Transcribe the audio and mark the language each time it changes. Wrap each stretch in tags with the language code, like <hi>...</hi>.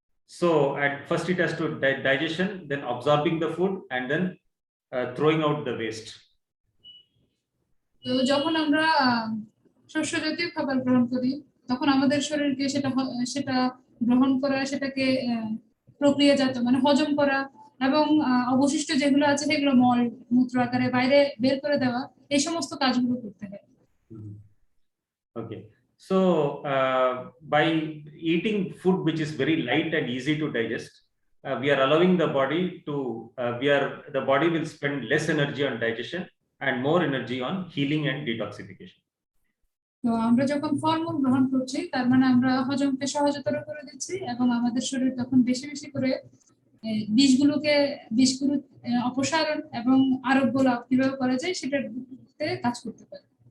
<en>So at first it has to digestion, then absorbing the food, and then throwing out the waste.</en> <bn>তো যখন আমরা শস্য জাতীয় খাবার গ্রহণ করি তখন আমাদের শরীরকে সেটা গ্রহণ করা, সেটাকে প্রক্রিয়াজাত মানে হজম করা এবং অবশিষ্ট যেগুলো আছে সেগুলো মল মূত্র আকারে বাইরে বের করে দেওয়া, এই সমস্ত কাজগুলো করতে হয়।</bn> <en>Okay, so by eating food which is very light and easy to digest, we are allowing the body to the body will spend less energy on digestion and more energy on healing and detoxification.</en> <bn>তো আমরা যখন ফলমূল গ্রহণ করছি তার মানে আমরা হজমকে সহজতর করে দিচ্ছি এবং আমাদের শরীর তখন বেশি বেশি করে বিষগুলো অপসারণ এবং আরোগ্য লাভ কিভাবে করা যায় সেটাতে কাজ করতে পারে।</bn>